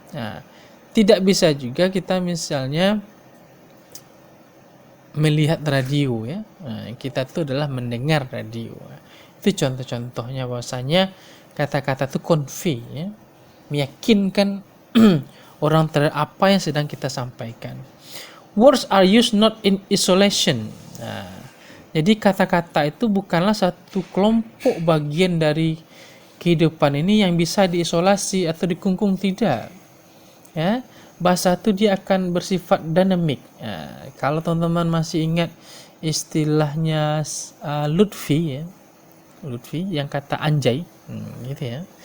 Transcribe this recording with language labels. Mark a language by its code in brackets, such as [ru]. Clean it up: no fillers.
[id] Nah, tidak bisa juga kita misalnya melihat radio ya. Nah, kita itu adalah mendengar radio. Itu contoh-contohnya bahwasanya kata-kata itu convey ya, meyakinkan orang terhadap apa yang sedang kita sampaikan. [en] Words are used not in isolation. [id] Nah, jadi kata-kata itu bukanlah satu kelompok bagian dari kehidupan ini yang bisa diisolasi atau dikungkung, tidak. Ya, bahasa itu dia akan bersifat dinamik. Kalau teman-teman masih ingat istilahnya Lutfi ya, Lutfi yang kata anjay, gitu ya.